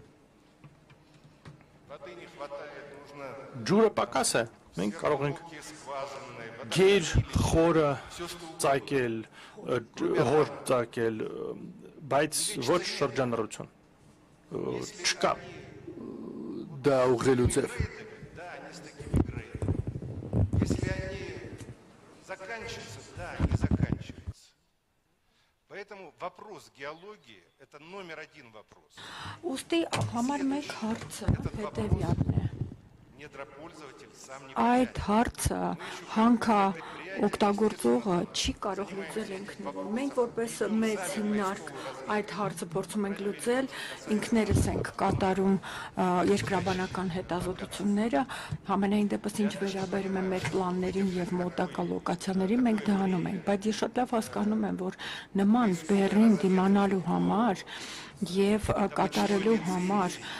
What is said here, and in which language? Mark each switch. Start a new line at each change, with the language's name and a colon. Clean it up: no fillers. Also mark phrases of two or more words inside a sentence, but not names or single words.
Armenian: Ջուրը պակաս է։ Մենք կարող ենք գեր խորը ծակել, հոր ծակել, բայց ոչ շրջանառություն։ Չկա դա ուղղելու ձև։
Russian: Поэтому вопрос геологии – это номер один вопрос.
Armenian: Ոստի համար մեկ հարցը հետևյալն է։
Russian: Недропользователь сам не
Armenian: Այդ հարցը հանքա օգտագործողը չի կարող լուծել ինքնուրույն։ Մենք որպես մեծ հիմնարկ այդ հարցը փորձում ենք լուծել, ինքներս ենք կատարում երկրաբանական հետազոտությունները, համենայն դեպս ինչ վերաբերում է մեր պլաններին եւ մոտակա լոկացիաներին, մենք դա անում ենք, բայց ես շատ լավ հասկանում եմ, որ նման բեռին դիմանալու համար եւ կատարելու համար